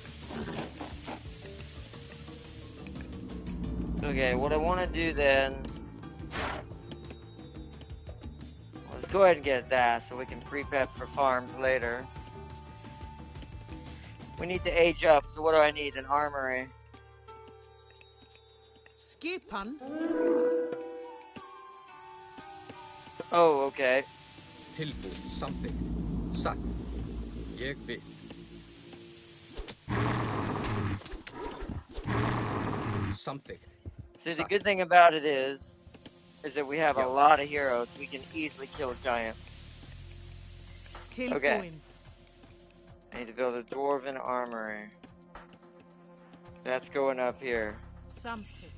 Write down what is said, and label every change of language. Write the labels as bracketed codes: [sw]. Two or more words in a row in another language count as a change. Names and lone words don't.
[en] Okay, what I want to do then... let's go ahead and get that so we can prep for farms later. We need to age up, so what do I need? An armory. Skipan. Oh, okay. [is] Tilbúin, samþykkt, satt, ég vil. [en] Samþykkt. See, the good thing about it is that we have a lot of heroes. We can easily kill giants. Okay. I need to build a dwarven armory. That's going up here. Something.